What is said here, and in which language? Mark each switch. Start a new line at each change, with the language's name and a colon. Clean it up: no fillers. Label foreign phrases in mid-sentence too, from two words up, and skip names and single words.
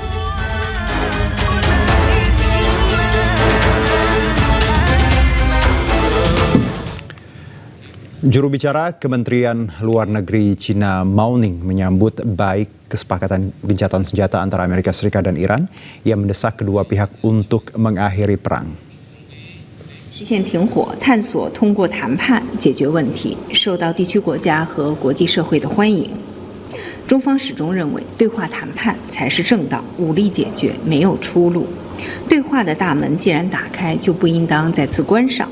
Indonesian: Juru bicara Kementerian Luar Negeri Cina Mao Ning menyambut baik kesepakatan gencatan senjata antara Amerika Serikat dan Iran yang mendesak kedua pihak untuk mengakhiri perang.
Chinese: 实现停火，探索通过谈判解决问题，受到地区国家和国际社会的欢迎。中方始终认为，对话谈判才是正道，武力解决没有出路。对话的大门既然打开，就不应当再次关上。